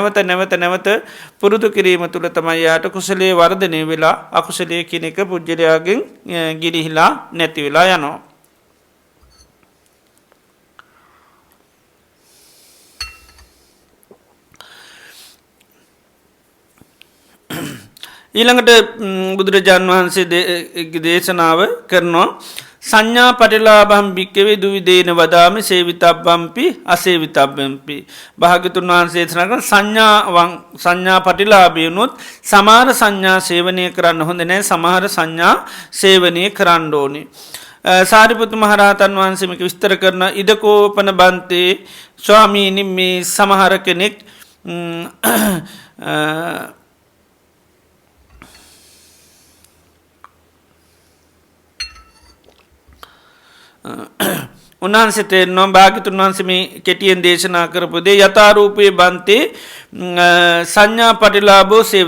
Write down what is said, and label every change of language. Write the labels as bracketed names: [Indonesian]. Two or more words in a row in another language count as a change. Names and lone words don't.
[Sinhala] නැවත පුරුදු කිරීම තුළ තමයි යාට කුසලයේ වර්ධනය වෙලා අකුසලයේ කියන එක පුජ්‍යලයාගෙන් ගිලිහිලා නැති වෙලා යනවා. ඊළඟට බුදුරජාණන් වහන්සේ දේශනාව කරනවා [Pali] සංඥා පටිලාභම් භික්කවේ දුවිදේන වදාමි සේවිතබ්බම්පි අසේවිතබ්බම්පි. [Sinhala] භාග්‍යවතුන් වහන්සේ දේශනා කරන සංඥා පටිලාභයනොත් සමහර සංඥා සේවනය කරන්න හොඳ නැහැ, සමහර සංඥා සේවනය කරන්න ඕනේ. සාරිපුත්ත මහරහතන් වහන්සේ මේක විස්තර කරන [Pali] ඉදකෝපන බන්තේ [Sinhala] ස්වාමීනි මේ සමහර කෙනෙක් උන්වහන්සේ තේරෙනවා භාග්‍යවතුන් වහන්සේ මේ කෙටියෙන් දේශනා කරපු දේ [Pali] යථාරූපේ බන්තේ සංඥා පටිලාභෝ සේවිත.